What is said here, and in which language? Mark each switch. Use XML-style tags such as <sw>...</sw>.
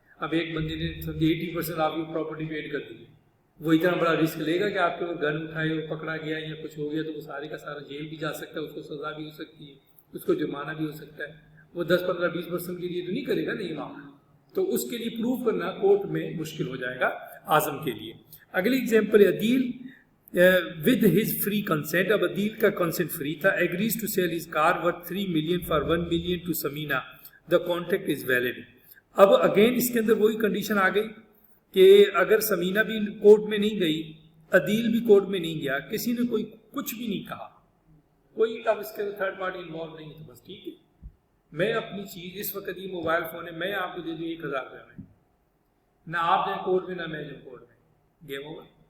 <ur>اب ایک بندے نے 80% آپ کی پراپرٹی پہ ایڈ کر دی ہے, وہ اتنا بڑا رسک لے گا کہ آپ کے گن اٹھائے اور پکڑا گیا یا کچھ ہو گیا تو وہ سارے کا سارا جیل بھی جا سکتا ہے, اس کو سزا بھی ہو سکتی ہے, اس کو جرمانہ بھی ہو سکتا ہے. وہ 10-15-20% کے لیے تو نہیں کرے گا نہیں معاملہ, تو اس کے لیے پروو کرنا کورٹ میں مشکل ہو جائے گا اعظم کے لیے. اگلی ایگزامپل ہے عدیل</ur> <en>with his free consent.</en> <ur>اب عدیل کا کنسنٹ فری تھا.</ur> <en>agrees to sell his car worth 3 million for 1 million to Samina. the contract is valid.</en> <ur>اب اگین اس کے اندر وہی کنڈیشن آ گئی کہ اگر سمینا بھی کورٹ میں نہیں گئی, عدیل بھی کورٹ میں نہیں گیا, کسی نے کوئی کچھ بھی نہیں کہا, کوئی اب اس کے اندر تھرڈ پارٹی انوالو نہیں ہے, تو بس ٹھیک ہے میں اپنی چیز, اس وقت یہ موبائل فون ہے, میں آپ کو دے دوں 1,000 روپے میں, نہ آپ جائیں کورٹ میں نہ میں جاؤں کورٹ میں, گیم اوور.</ur>